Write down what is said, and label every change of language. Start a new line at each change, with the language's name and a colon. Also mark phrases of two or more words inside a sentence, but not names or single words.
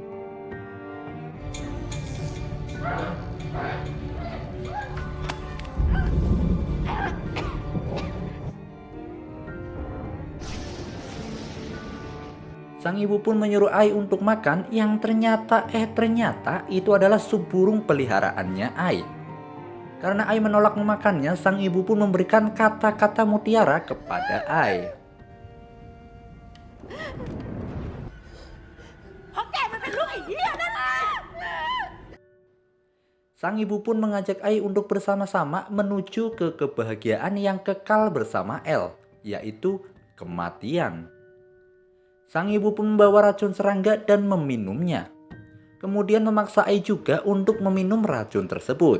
Indonesian: Sang ibu pun menyuruh Ai untuk makan yang ternyata itu adalah sup burung peliharaannya Ai. Karena Ai menolak memakannya, sang ibu pun memberikan kata-kata mutiara kepada Ai.
Thai: เพราะแกมันเป็นลูกไอ้เหี้ยนั่นแหละ
Indonesian: Sang ibu pun mengajak Ai untuk bersama-sama menuju ke kebahagiaan yang kekal bersama L, yaitu kematian. Sang ibu pun membawa racun serangga dan meminumnya. Kemudian memaksa Ai juga untuk meminum racun tersebut.